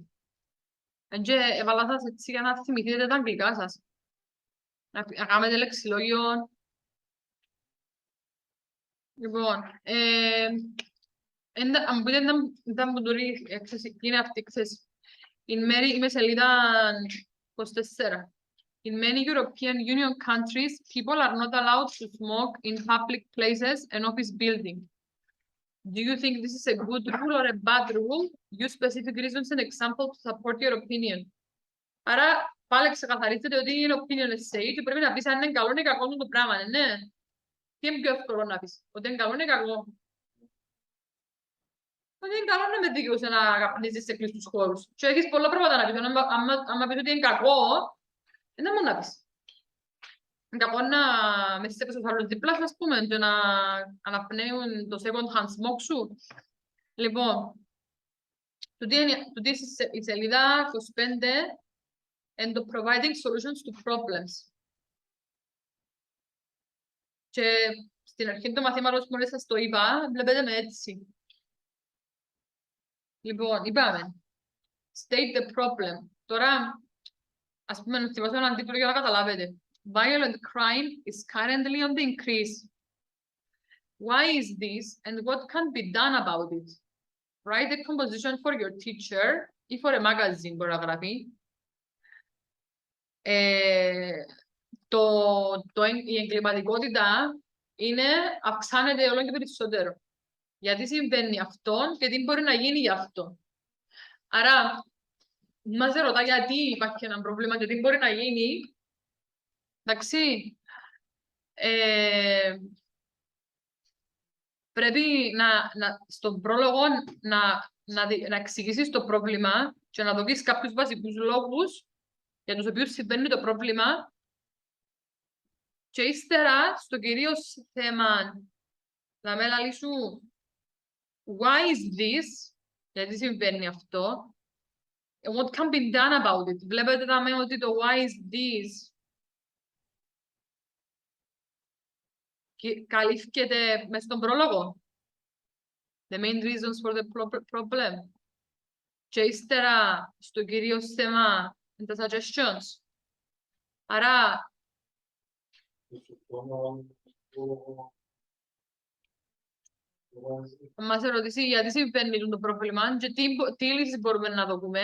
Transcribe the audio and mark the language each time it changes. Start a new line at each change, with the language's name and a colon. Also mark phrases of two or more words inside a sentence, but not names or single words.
Greek: Και έβαλα σας έτσι για να θυμηθείτε τα αγγλικά σας. Να κάνετε λεξιλόγιο. Λοιπόν, αν πείτε ήταν που τούτη έκθεση, είναι αυτή η έκθεση. Είμαι σελίδα 24.
English: In many European Union countries, people are not allowed to smoke in public places and office buildings. Do you think this is a good rule or a bad rule? Use specific reasons and examples to support your opinion.
Greek: Άρα, πάλι ξεκαθαρίζετε ότι είναι
English: opinion essay
Greek: και πρέπει να πεις αν είναι καλό ή κακό το πράγμα, ναι. Τι είναι πιο εύκολο να πεις, ότι είναι καλό ή κακό. Ότι είναι καλό να με δικαιούσε να καπνίζεις σε κλειστούς χώρους. Και έχεις πολλά πράγματα να πεις. Αν πεις ότι είναι κακό, δεν μόνο να πεις. Είναι κακό να με στέκεις στους άλλους διπλάς, ας πούμε, και να αναπνέουν το
English: second hand smoke
Greek: σου. Λοιπόν, τούτη η σελίδα 25
English: and the providing solutions to problems.
Greek: Και στην αρχή του μαθήματος, μόλις σας το είπα, βλέπετε με έτσι. Λοιπόν, είπαμε.
English: State the problem.
Greek: Τώρα, ας πούμε, να θυμάσαι έναν τίτλο για να καταλάβετε.
English: Violent crime is currently on the increase. Why is this and what can be done about it? Write a composition for your teacher ή for a magazine
Greek: μπορεί να γραφεί. Η εγκληματικότητα αυξάνεται όλο και περισσότερο. Γιατί συμβαίνει αυτό και τι μπορεί να γίνει γι' αυτό. Άρα, μας ρωτά γιατί υπάρχει ένα πρόβλημα και τι μπορεί να γίνει. Εντάξει. Πρέπει στον πρόλογο να εξηγήσεις το πρόβλημα και να δώσεις κάποιους βασικούς λόγους για τους οποίους συμβαίνει το πρόβλημα και ύστερα στο κυρίως θέμα να με λαλήσου
English: why is this,
Greek: γιατί συμβαίνει αυτό,
English: and what can be done about it.
Greek: Βλέπετε ότι το
English: why is this
Greek: καλύφθηκε μες στον πρόλογο.
English: The main reasons for the problem.
Greek: Και ύστερα στο κυρίως θέμα τα suggestions. Άρα μας ερωτήσει γιατί συμβαίνει το πρόβλημα και τι λύσεις μπορούμε να δούμε.